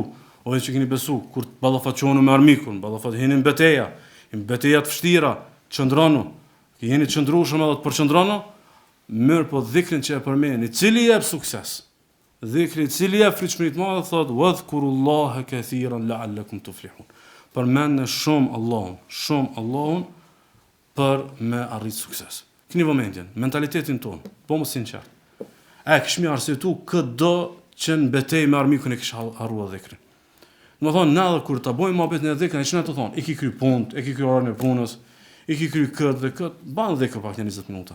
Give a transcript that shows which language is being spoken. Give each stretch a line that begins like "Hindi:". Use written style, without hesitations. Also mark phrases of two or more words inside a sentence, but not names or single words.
Albanian: O që keni besu, kur të ballafaqoni me armikun, ballafaqeni në betejë, në beteja të vështira, qëndronu. Jeni të qëndrueshëm edhe të përqëndronu, mirë po dhikrin që e përmeni, cili jep sukses. Dhikri i cili jep fritshmëri të madhe thot
Arabic: وَاذْكُرُوا اللَّهَ كَثِيرًا لَعَلَّكُمْ تُفْلِحُونَ.
Albanian: Përmendni shumë Allahun për me arrit sukses. Keni vëmendjen, mentalitetin ton, po më sinqert. Kishmi arsyetu këdo që në betejë me armikun e kisha harruar dhikrin. Më thonë, na dhe kur të bojmë mohabet në dhikrin, që na të thonë, i ki kry punët, i ki kry orën e punës, i ki kry këtë dhe këtë, banë dhikr pak një 20 minuta.